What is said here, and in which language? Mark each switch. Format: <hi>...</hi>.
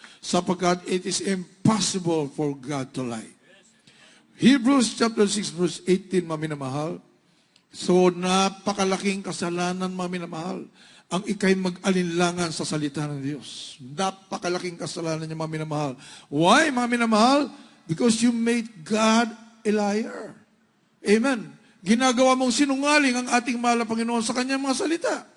<en>Sapagkat it is impossible for God to lie.</en> <tl>Hebrews chapter 6 verse 18, maminamahal. So napakalaking kasalanan, maminamahal, ang ikay mag-alinlangan sa salita ng Diyos. Napakalaking kasalanan niya, maminamahal. Why, maminamahal?</tl> <en>Because you made God a liar. Amen.</en> <tl>Ginagawa mong sinungaling ang ating mahal na Panginoon sa kanyang mga salita.</tl>